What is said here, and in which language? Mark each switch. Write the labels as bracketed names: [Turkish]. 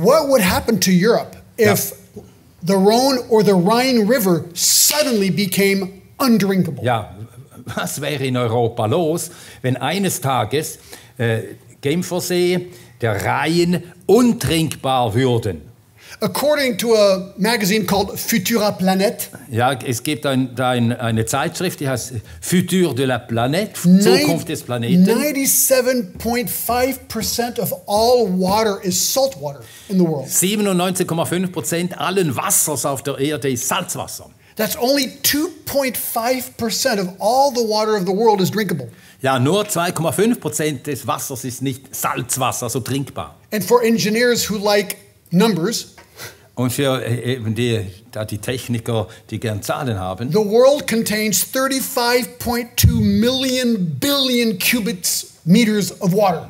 [English] What would happen to Europe if the Rhone or the Rhine River suddenly became undrinkable? [German] Ja, was wäre in Europa los, wenn eines Tages Genfersee, der Rhein untrinkbar würden? [English] According to a magazine called Futura Planet, [German] ja, es gibt eine Zeitschrift, die heißt Futur de la Planète, Zukunft des Planeten. [English] 97.5% of all water is salt water in the world. [German] 97,5% allen Wassers auf der Erde ist Salzwasser. [English] That's only 2.5% of all the water of the world is drinkable. [German] Ja, nur 2,5% des Wassers ist nicht Salzwasser, also trinkbar. [English] And for engineers who like numbers, [German] Und für eben die Techniker, die gern Zahlen haben, [English] the world contains 35.2 billion cubic meters of water.